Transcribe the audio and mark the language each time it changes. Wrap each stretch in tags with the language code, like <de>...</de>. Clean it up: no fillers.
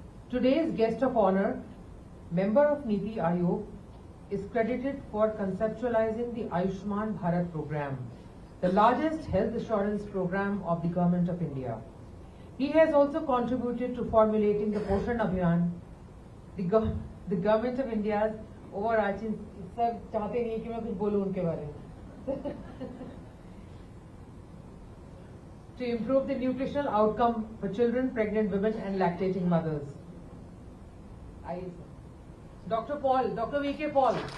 <en>Today's guest of honor, member of Niti Aayog, is credited for conceptualizing the Ayushman Bharat program, the largest health assurance program of the Government of India. He has also contributed to formulating the Poshan Abhiyan, the Government of India's overarching.</en> <hi>सब चाहते नहीं है कि मैं कुछ बोलूं उनके बारे में.</hi> <en>To improve the nutritional outcome for children, pregnant women and lactating mothers. Dr. Paul, Dr. V.K. Paul.</en>